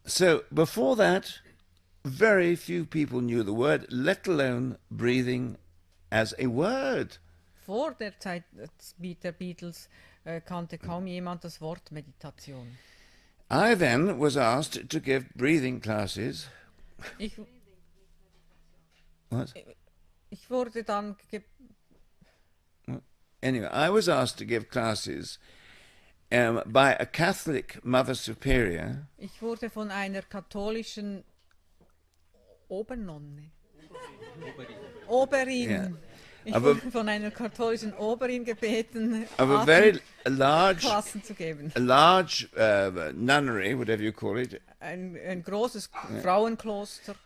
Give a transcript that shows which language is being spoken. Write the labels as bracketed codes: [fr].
[en] So before that, very few people knew the word, let alone breathing as a word. [de] Vor der Zeit der Beatles kannte kaum jemand das Wort Meditation. [en] I then was asked to give breathing classes. [de] Ich [en] What? [de] wurde dann [en] Anyway, I was asked to give classes by a Catholic Mother Superior. [de] Ich wurde von einer katholischen Obernonne. Oberin. [en] Yeah. [de] Ich Aber- wurde von einer katholischen Oberin gebeten, [en] Of a very large [de] Klassen zu geben. [en] nunnery, whatever you call it, [de] Ein großes Frauenkloster